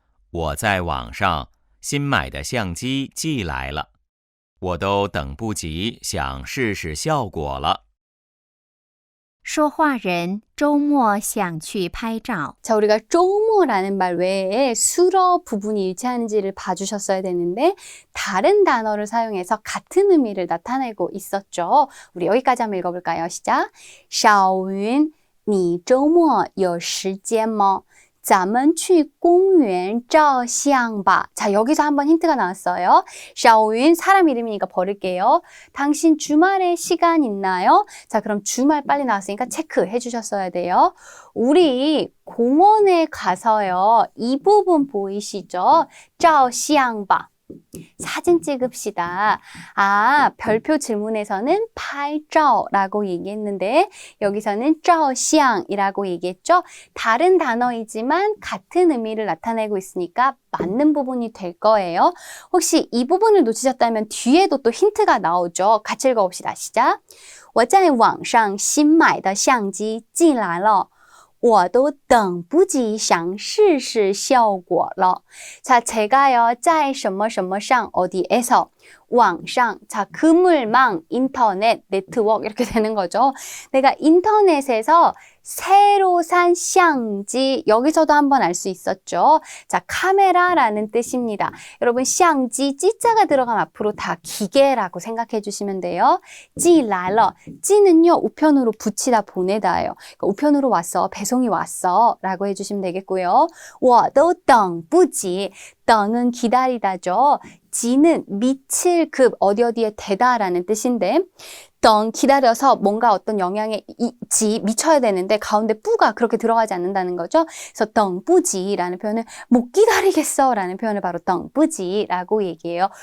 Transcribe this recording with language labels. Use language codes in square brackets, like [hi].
[zh] 我在网上新买的相机寄来了，我都等不及想试试效果了。说话人周末想去拍照。 [ko] 자, 우리가 쪼모라는 말 외에 수러 부분이 일치하는지를 봐주셨어야 되는데 다른 단어를 사용해서 같은 의미를 나타내고 있었죠. 우리 여기까지 한번 읽어볼까요? 시작. [zh] 小云,你周末有时间吗? 咱们去公园照相吧. [ko] 자, 여기서 한번 힌트가 나왔어요. 샤오윈, 사람 이름이니까 버릴게요. 당신 주말에 시간 있나요? 자, 그럼 주말 빨리 나왔으니까 체크해 주셨어야 돼요. 우리 공원에 가서요. 이 부분 보이시죠? 照相吧.사진 찍읍시다. 아, 별표 질문에서는 拍照라고 얘기했는데 여기서는 照相이라고 얘기했죠. 다른 단어이지만 같은 의미를 나타내고 있으니까 맞는 부분이 될 거예요. 혹시 이 부분을 놓치셨다면 뒤에도 또 힌트가 나오죠. 같이 읽어봅시다. 시작. [zh] 我在网上新买的相机寄来了。我都等不及想试试效果了. [ko] 자, 제가요, 在什么什么上 어디에서 网上, 자, 그물망, 인터넷, 네트워크 이렇게 되는 거죠. 내가 인터넷에서 새로 산 샹지, 여기서도 한번 알 수 있었죠. 자, 카메라라는 뜻입니다. 여러분, 샹지, 찌자가 들어가면 앞으로 다 기계라고 생각해 주시면 돼요. 찌라러, 찌는요, 우편으로 붙이다 보내다예요. 그러니까 우편으로 왔어, 배송이 왔어 라고 해주시면 되겠고요. [zh] 我都等不及, [ko] 덩은 기다리다죠. 지는 미칠 급, 어디에 대다라는 뜻인데 덩 기다려서 뭔가 어떤 영향에 미쳐야 되는데 가운데 뿌가 그렇게 들어가지 않는다는 거죠. 그래서 덩뿌지라는 표현은 못 기다리겠어 라는 표현을 바로 덩뿌지라고 얘기해요.